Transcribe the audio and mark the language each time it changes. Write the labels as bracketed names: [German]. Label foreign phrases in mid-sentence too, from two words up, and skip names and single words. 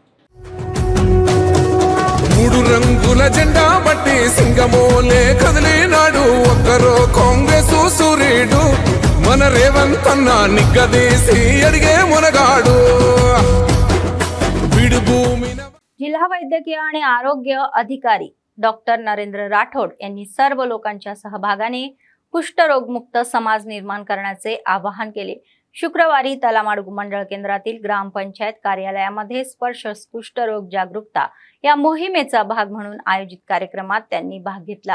[Telugu] మూడు రంగుల జెండా బట్టి సింగమోలే కదిలినాడు ఒక్కరో కాంగ్రెస్ సూర్యుడు మన రేవంత్ అన్న నిగ్గదీసి అడిగే మునగాడు విడు భూమిన [Marathi] जिल्हा वैद्यकीय आणि आरोग्य अधिकारी डॉक्टर नरेंद्र राठोड यांनी सर्व लोकांच्या सहभागाने कुष्ठरोगमुक्त समाज निर्माण करण्याचे आवाहन केले. शुक्रवारी तलामाड मंडळ केंद्रातील ग्रामपंचायत कार्यालयामध्ये स्पर्श कुष्ठरोग जागरूकता या मोहिमेचा भाग म्हणून आयोजित कार्यक्रमात त्यांनी भाग घेतला.